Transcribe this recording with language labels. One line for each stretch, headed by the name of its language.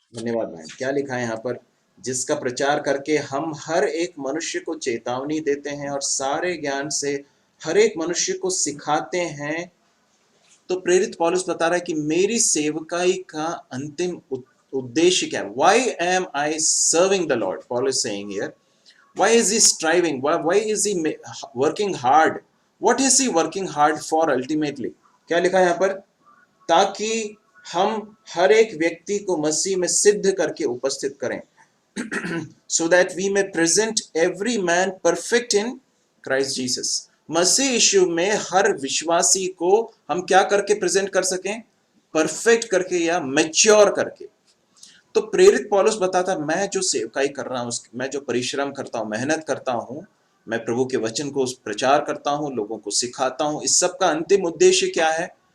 Hindi: धन्यवाद भाई। क्या लिखा है यहाँ पर? जिसका प्रचार करके हम हर एक मनुष्य को चेतावनी देते हैं और सारे ज्ञान से हर एक मनुष्य को सिखाते हैं। तो प्रेरित पौलुस बता रहा है कि मेरी सेवकाई का अंतिम उद्देश्य क्या है?
English: Why am I serving the Lord? Paul is saying here. Why is he striving? Why is he working hard? What is he working hard for ultimately?
Hindi: क्या लिखा है यहाँ पर? ताकि हम हर एक व्यक्ति को मसीह में सिद्ध करके उपस्थित करें।
English: So that we may present every man perfect in Christ Jesus.
Hindi: मसीह यीशु में हर विश्वासी को हम क्या करके प्रेजेंट कर सकें? परफेक्ट करके या मैच्योर करके। तो प्रेरित पौलुस बताता, मैं जो सेवकाई कर रहा हूं, मैं जो परिश्रम करता हूं, मेहनत करता हूं, मैं प्रभु के वचन को प्रचार करता हूं, लोगों को सिखाता हूं, इस सब का अंतिम उद्देश्य क्या है?